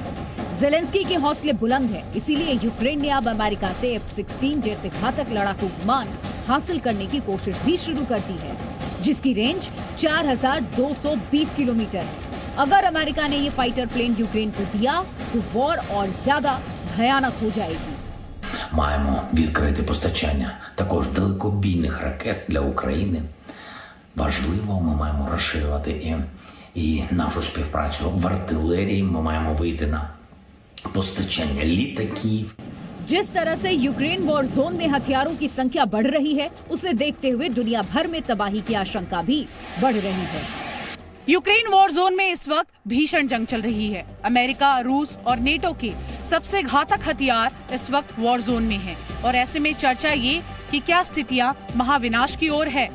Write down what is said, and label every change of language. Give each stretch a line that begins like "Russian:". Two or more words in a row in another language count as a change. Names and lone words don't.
Hindi: ज़ेलेंस्की के हौसले बुलंद हैं, इसीलिए यूक्रेन ने अब अमेरिका से F-16 जैसे घातक लड़ाकू विमान हासिल करने की कोशिश भी शुरू कर दी है, जिसकी रेंज 4220 किलोमीटर है। अगर अमेरिका ने ये
English: fighter plane
Hindi: यूक्रेन को दिया तो वॉर और ज्यादा भयानक हो जाएगी।
Ukrainian: Маємо відкрити постачання також далекобійних ракет для України. Важливо, ми маємо розширювати і нашу співпрацю в артилерії. Ми маємо вийти на постачання літаків.
Hindi: जिस तरह से यूक्रेन
English: war zone
Hindi: में हथियारों की संख्या बढ़ रही है, उसे देखते हुए दुनिया भर में तबाही की आशंका भी बढ़ रही है। यूक्रेन
English: war zone
Hindi: में इस वक्त भीषण जंग चल रही है। अमेरिका, रूस और नेटो के सबसे घातक हथियार इस वक्त
English: war zone
Hindi: में हैं और ऐसे में चर्चा ये कि क्या स्थितियां महाविनाश की ओर है।